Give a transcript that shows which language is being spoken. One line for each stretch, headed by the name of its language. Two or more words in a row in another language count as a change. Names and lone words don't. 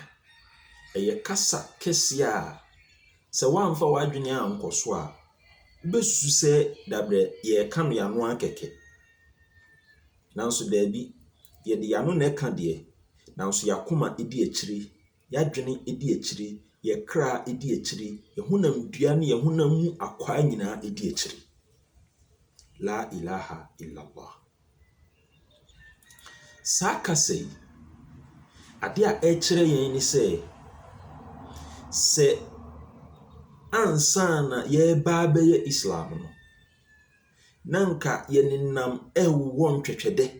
Akan: Ɛyɛ kasa kɛseɛ a sɛ woamfa w'adwene ankɔ so a wobɛsusu sɛ dabrɛ yɛka no yɛano akɛkɛ. Nanso daabi, yɛde yɛano na ɛka deɛ, nanso yɛakoma ɛdi akyire, yɛadwene ɛdi akyire, yɛkra ɛdi akyire, yɛhonam dua ne yɛhonam mu akwaa nyinaa ɛdi akyire.
Arabic: لا إله إلا الله.
Akan: Saa kasa yi, adeɛ a ɛkyerɛ yɛn ne sɛ ansa na yɛba abɛyɛ Islam no, na nka yɛnenam ɛwɔ ntwɛtwɛdɛ.